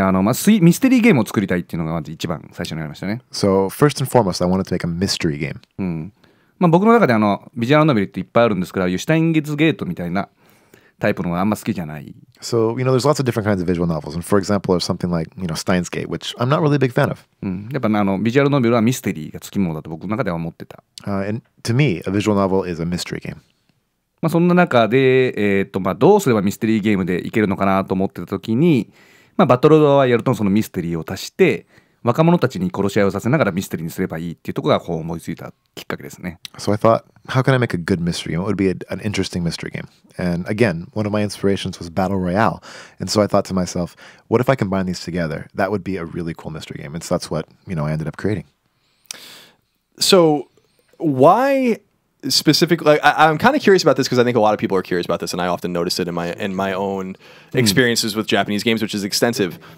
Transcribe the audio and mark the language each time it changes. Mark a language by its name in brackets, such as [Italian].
[Japanese] まあ、ミステリーゲームを作りたいっていうのがまず一番最初にありましたね。 [English] So first and foremost, I wanted to make a mystery game. [Japanese] まあ僕の中でビジュアルノベルっていっぱいあるんですけど、シュタインゲッツゲートみたいなタイプのがあんま好きじゃない。 [English] So, you know, there's lots of different kinds of visual novels. And for example, there's something like, you know, Steins Gate, which I'm not really a big fan of. [Japanese] やっぱビジュアルノベルはミステリーがつきものだと僕の中では思ってた。 [English] And to me, a visual novel is a mystery game. [Japanese] まあそんな中で、まあどうすればミステリーゲームでいけるのかなと思ってた時に、まあバトルロワイヤルとそのミステリーを足して若者たちに殺し合いをさせながらミステリーにすればいいっていうところがこう思いついたきっかけですね。 [English] So I thought, how can I make a good mystery game? What would be an interesting mystery game? And again, one of my inspirations was Battle Royale. And so I thought to myself, what if I combine these together? That would be a really cool mystery game. And so that's what, I ended up creating. So why specifically, like, I'm kind of curious about this because I think a lot of people are curious about this, and I often notice it in my own experiences with Japanese games, which is extensive.